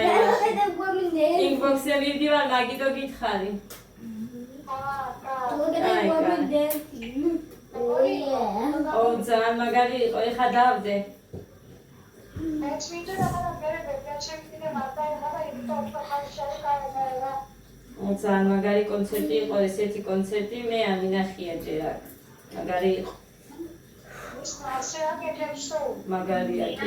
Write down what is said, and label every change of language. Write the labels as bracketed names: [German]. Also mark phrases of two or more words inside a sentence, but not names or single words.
[English] Look at the woman there. [Georgian] ინბოქსზე ვივდივარ, მაგითო გითხარი. [English] Look at the woman dancing. Oh, yeah. [Georgian] ო, ძალიან მაგარი იყო, ეხა დავდე. ძალიან მაგარი კონცერტი იყო, ესეთი კონცერტი მე არ მინახია ჯერ აქ. მაგარი იყო. მაგარია, კი.